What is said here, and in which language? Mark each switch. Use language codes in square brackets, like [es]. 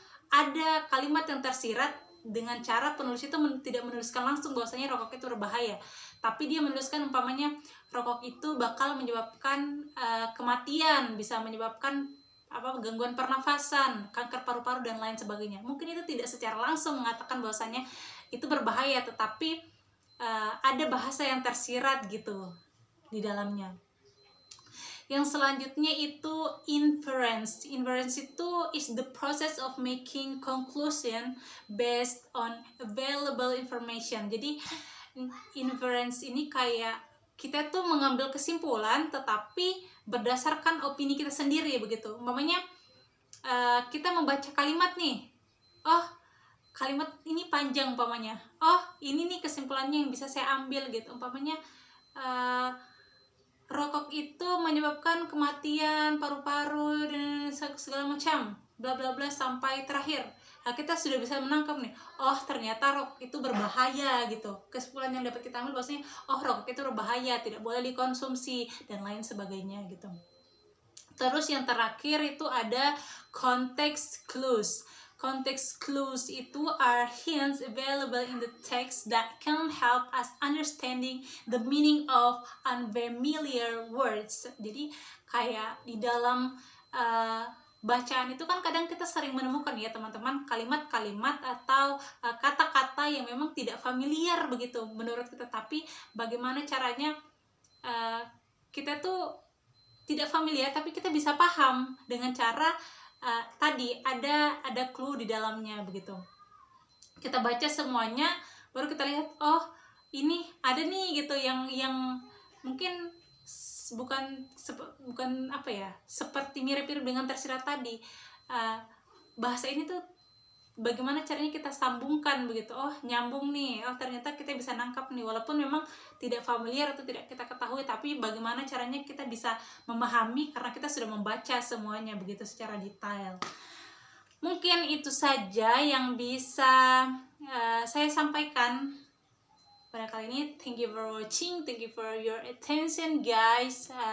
[id] ada kalimat yang tersirat dengan cara penulis itu tidak menuliskan langsung bahwasanya rokok itu berbahaya, tapi dia menuliskan umpamanya rokok itu bakal menyebabkan kematian, bisa menyebabkan gangguan pernafasan, kanker paru-paru dan lain sebagainya. Mungkin itu tidak secara langsung mengatakan bahwasanya itu berbahaya, tetapi ada bahasa yang tersirat gitu di dalamnya. Yang selanjutnya itu inference. [en] Inference [id] itu [en] is the process of making conclusion based on available information. [id] Jadi inference ini kayak kita tuh mengambil kesimpulan tetapi berdasarkan opini kita sendiri begitu. Umpamanya kita membaca kalimat nih, oh kalimat ini panjang umpamanya, oh ini nih kesimpulannya yang bisa saya ambil gitu. Umpamanya rokok itu menyebabkan kematian paru-paru dan segala macam bla bla bla sampai terakhir. Nah, kita sudah bisa menangkap nih, oh ternyata rokok itu berbahaya gitu. Kesimpulan yang dapat kita ambil bahwasanya oh rokok itu berbahaya, tidak boleh dikonsumsi dan lain sebagainya gitu. Terus yang terakhir itu ada context clues. [en] Context clues [id] itu [en] are hints available in the text that can help us understanding the meaning of unfamiliar words. [id] Jadi kayak di dalam bacaan itu kan kadang kita sering menemukan ya teman-teman kalimat-kalimat atau kata-kata yang memang tidak familiar begitu menurut kita, tapi bagaimana caranya kita tuh tidak familiar tapi kita bisa paham dengan cara tadi ada clue di dalamnya begitu. Kita baca semuanya baru kita lihat oh ini ada nih gitu yang mungkin bukan apa ya, seperti mirip-mirip dengan tersirat tadi. Bahasa ini tuh bagaimana caranya kita sambungkan begitu, oh nyambung nih, oh ternyata kita bisa nangkap nih walaupun memang tidak familiar atau tidak kita ketahui, tapi bagaimana caranya kita bisa memahami karena kita sudah membaca semuanya begitu secara detail. Mungkin itu saja yang bisa saya sampaikan pada kali ini. [en] Thank you for watching, thank you for your attention guys.